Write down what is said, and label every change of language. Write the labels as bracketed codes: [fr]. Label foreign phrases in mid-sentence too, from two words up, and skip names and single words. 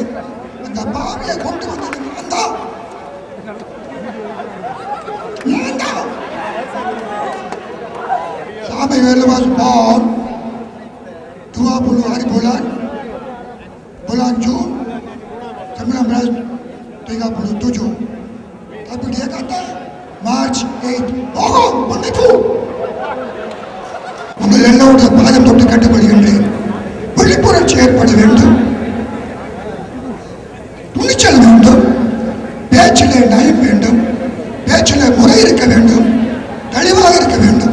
[ta] அந்த பாவியை கொண்டு வந்தது Sami Velu [en] was born [ta] 20 [ms] bulan Jun [ta] 1937. [ms] Tapi dia kata March 8. Bohong, menipu. [ta] உங்கள் எல்லோருடைய பாதம் தொட்டு கட்டுப்படுகின்றேன். விழிப்புணர்ச்சி ஏற்பட வேண்டும், துணிச்சல் வேண்டும், பேச்சிலே நயம் வேண்டும், பேச்சிலே முறை இருக்க வேண்டும், தெளிவாக இருக்க வேண்டும்.